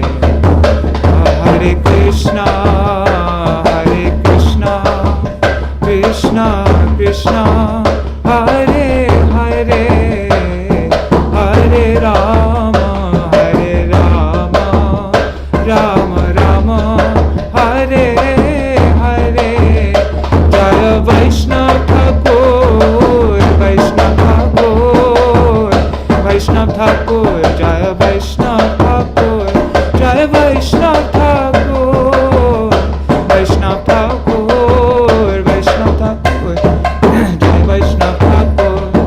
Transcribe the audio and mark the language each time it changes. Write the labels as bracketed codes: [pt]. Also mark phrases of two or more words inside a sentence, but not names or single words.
[sa] हरे कृष्ण, हरे कृष्ण, कृष्ण कृष्ण, हरे हरे, हरे राम, हरे राम, राम राम, हरे हरे. [bn] জয় বৈষ্ণব ঠাকুর, বৈষ্ণব ঠাকুর, বৈষ্ণব ঠাকুর, জয় বৈষ্ণব ঠাকুর, জয় বৈষ্ণব ঠাকুর, বৈষ্ণব ঠাকুর, বৈষ্ণব ঠাকুর, জয় বৈষ্ণব ঠাকুর.